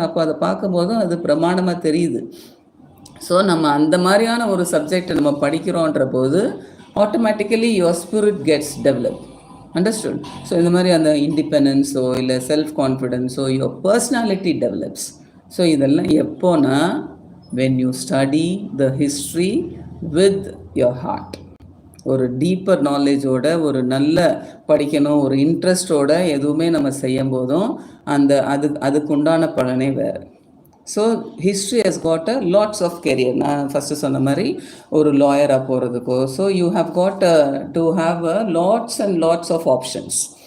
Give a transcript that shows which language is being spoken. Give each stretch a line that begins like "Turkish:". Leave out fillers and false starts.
Tamil: அப்போ அதை பார்க்கும்போதும் அது பிரமாணமாக தெரியுது. ஸோ நம்ம அந்த மாதிரியான ஒரு சப்ஜெக்டை நம்ம படிக்கிறோன்ற போது automatically
English: Your spirit gets develop. Understood?
Tamil: So இந்த மாதிரி அந்த இண்டிபெண்டன்ஸோ இல்லை self கான்ஃபிடென்ஸோ your personality develops. So இதெல்லாம் எப்போனா
English: when you study the history with your heart.
Tamil: ஒரு டீப்பர் நாலேஜோட, ஒரு நல்ல படிக்கணும், ஒரு இன்ட்ரெஸ்டோட எதுவுமே நம்ம செய்யும் போதும் அதுக்கு உண்டான பலனே வேறு.
English: So history has got lots of career.
Tamil: நான் ஃபஸ்ட்டு சொன்ன மாதிரி ஒரு லாயராக போகிறதுக்கோ,
English: So you have got to have lots and lots of options.